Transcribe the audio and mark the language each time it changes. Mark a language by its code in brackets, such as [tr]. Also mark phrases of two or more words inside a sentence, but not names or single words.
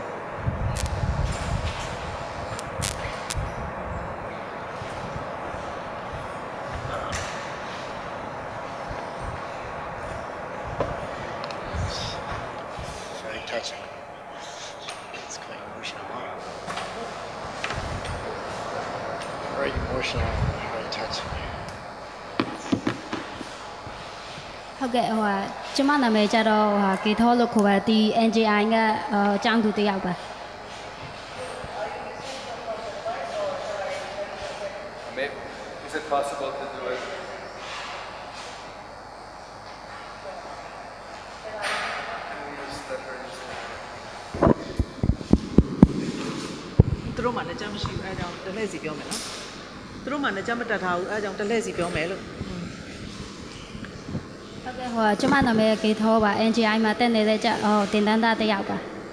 [en] Very touching. It's quite emotional. Very emotional, very touching. [my] ဟုတ်ကဲ့ကျမနာမည်ကြတော့ဂေထောလို့ခေါ်ပါဒီ NGI ကအကြောင်းသူတစ်ယောက်ပါ [en] Maybe, is it possible to do it? Can we use the version? [my] သူတို့မှလည်းကြမ်းမရှိဘူးအဲဒါကြောင့်တစ်လှည့်စီပြောမယ်နော်သူတို့မှလည်းကြမ်းမတက်ထားဘူးအဲဒါကြောင့်တစ်လှည့်စီပြောမယ်လို့ ဟုတ်ကဲ့ကျမနာမည်ဂေထောပါ NGI မှာတက်နေတဲ့ကြတင်တန်းသားတစ်ယောက်ပါ